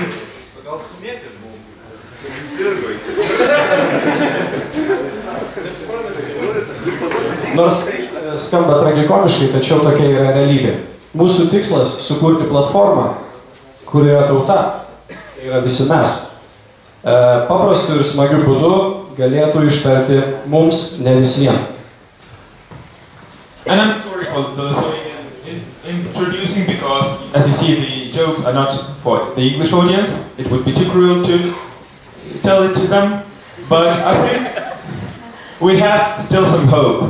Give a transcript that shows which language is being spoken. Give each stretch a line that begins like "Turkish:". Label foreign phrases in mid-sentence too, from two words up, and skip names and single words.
Lithuanian: Nors skamba tragikomiškai, tačiau tokia yra realybė. Mūsų tikslas – sukurti platformą, kurioje tauta, tai yra visi mes, paprastu ir smagiu būdu galėtų ištarti mums, ne visiem.
English: And I'm sorry for the Lithuanian introducing because, as you see, the jokes are not for the English audience. It would be too cruel to tell it to them. But I think we have still some hope.